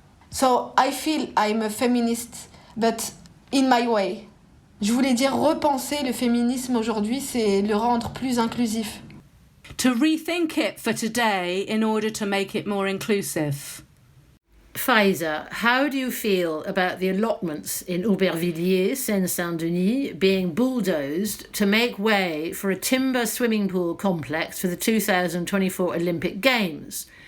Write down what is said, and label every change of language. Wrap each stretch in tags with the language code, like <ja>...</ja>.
<en>So I feel I'm a feminist, but in my way.</en> <fr>Je voulais dire repenser le féminisme aujourd'hui, c'est le rendre plus inclusif.</fr> <en>To rethink it for today in order to make it more inclusive. Faïza, how do you feel about the allotments in Aubervilliers, Seine-Saint-Denis, being bulldozed to make way for a timber swimming pool complex for the 2024 Olympic Games?</en>